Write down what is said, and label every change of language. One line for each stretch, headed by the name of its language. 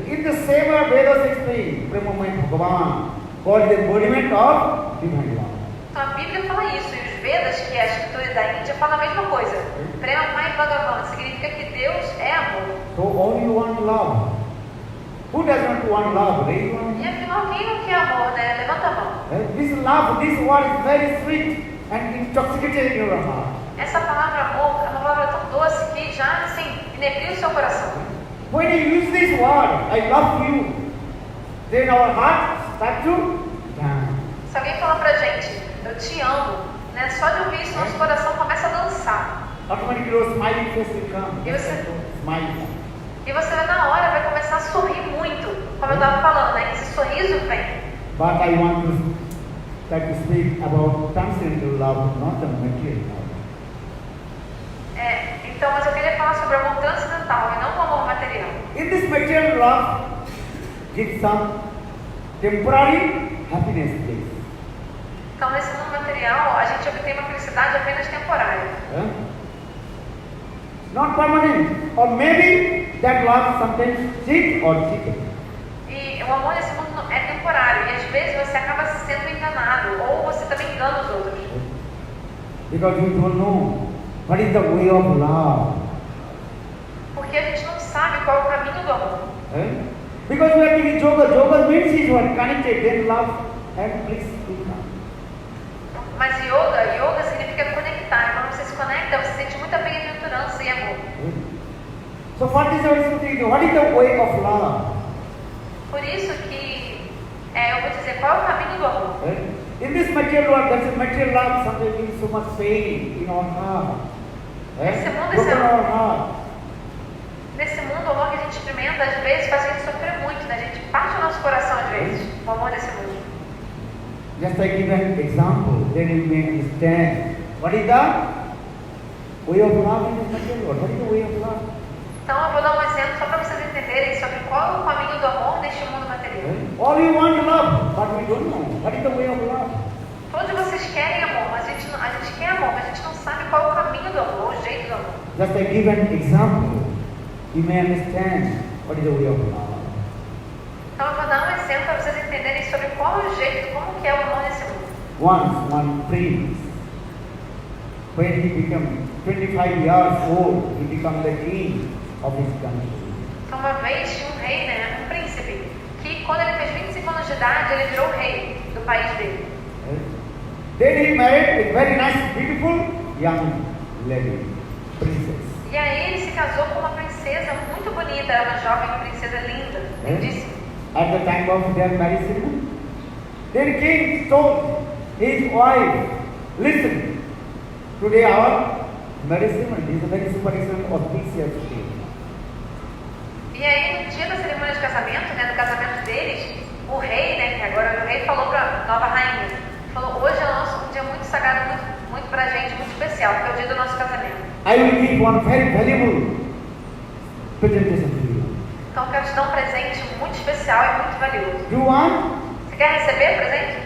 English: In the same way, Vedas explain, Premamay Bhagavan, God is the embodiment of divine love.
Portuguese: Então a Bíblia fala isso. E os Vedas, que é a escritura da Índia, fala a mesma coisa. Premamay Bhagavan significa que Deus é amor.
English: So all you want love. Who does not want love? Raise your hand.
Portuguese: E afinal, quem não quer amor, né? Levanta a mão.
English: This love, this word is very sweet and intoxicating in your heart.
Portuguese: Essa palavra amor é uma palavra tão doce que já, assim, inebria o seu coração.
English: When you use this word, I love you, then our heart starts to dance.
Portuguese: Se alguém falar pra gente, eu te amo, né? Só de ouvir isso, nosso coração começa a dançar.
English: Automatically your smiling face will come. Yes, sir. Smile.
Portuguese: E você na hora vai começar a sorrir muito, como eu estava falando, né? Esse sorriso vem.
English: But I want to try to speak about transcendental love, not the material love.
Portuguese: Então, mas eu queria falar sobre o amor transcendental e não o amor material.
English: In this material love, gives some temporary happiness, please.
Portuguese: Então, nesse mundo material, a gente obtém uma felicidade apenas temporária.
English: Not permanent. Or maybe that love sometimes cheat or cheated.
Portuguese: E o amor nesse mundo é temporário. E às vezes você acaba sendo enganado. Ou você também engana os outros.
English: Because we don't know what is the way of love.
Portuguese: Porque a gente não sabe qual é o caminho do amor.
English: Because we are doing yoga. Yoga means you are connected, then love and bliss will come.
Portuguese: Mas yoga significa conectar. Quando você se conecta, você sente muita bem-aventurança e amor.
English: So what is our thinking? What is the way of love?
Portuguese: Por isso que eu vou dizer qual é o caminho do amor.
English: In this material world, there's a material love sometimes gives so much pain in our heart. Broken our heart.
Portuguese: Nesse mundo, o amor que a gente experimenta, às vezes, faz a gente sofrer muito, né? A gente parte o nosso coração, às vezes, o amor desse mundo.
English: Just I give an example, then you may understand. What is the way of love in this material world? What is the way of love?
Portuguese: Então, eu vou dar um exemplo só para vocês entenderem sobre qual é o caminho do amor neste mundo material.
English: All you want love, but we don't know. What is the way of love?
Portuguese: Todos vocês querem amor, mas a gente quer amor, mas a gente não sabe qual é o caminho do amor, o jeito do amor.
English: Just I give an example, you may understand what is the way of love.
Portuguese: Então, eu vou dar um exemplo para vocês entenderem sobre qual é o jeito, como que é o amor nesse mundo.
English: Once one prince, when he became 25 years old, he became the king of his country.
Portuguese: Então, uma vez tinha um rei, né, um príncipe, que quando ele fez 25 anos de idade, ele virou rei do país dele.
English: Then he married a very nice, beautiful young lady, princess.
Portuguese: E aí ele se casou com uma princesa muito bonita, era uma jovem princesa linda, lindíssima.
English: At the time of their marriage ceremony, then king told his wife, listen, today our marriage ceremony is a very super auspicious day.
Portuguese: E aí no dia da cerimônia de casamento, né, do casamento deles, o rei, né, que agora é o rei, falou para a nova rainha, falou, hoje é um dia muito sagrado, muito pra gente, muito especial, porque é o dia do nosso casamento.
English: I will give one very valuable presentation to you.
Portuguese: Então eu quero te dar um presente muito especial e muito valioso.
English: Do you want?
Portuguese: Você quer receber o presente?